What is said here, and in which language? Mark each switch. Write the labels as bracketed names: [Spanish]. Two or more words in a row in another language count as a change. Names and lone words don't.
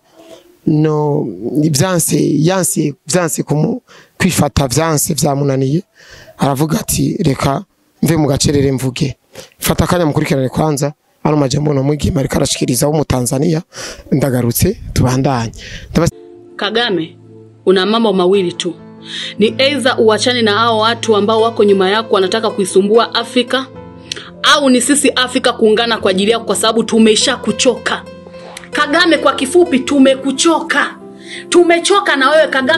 [Rundi] No yanse kwifata byanse byamunaniye. Aravuga ati reka mve mu gacerere mvuge. Fata akanya mukurikirane kwanza ano majambo no mwigima ariko arashikiriza wo mu Tanzania. Ndagarutse tubandanye. [Swahili] Kagame, una mambo mawili tu. Ni either uachane na hao watu ambao wako nyuma yako wanataka kuisumbua Afrika, au ni sisi Afrika kuungana kwa ajili yako, kwa sababu tumesha kuchoka. Kagame, kwa kifupi tumekuchoka. Tumechoka na wewe Kagame.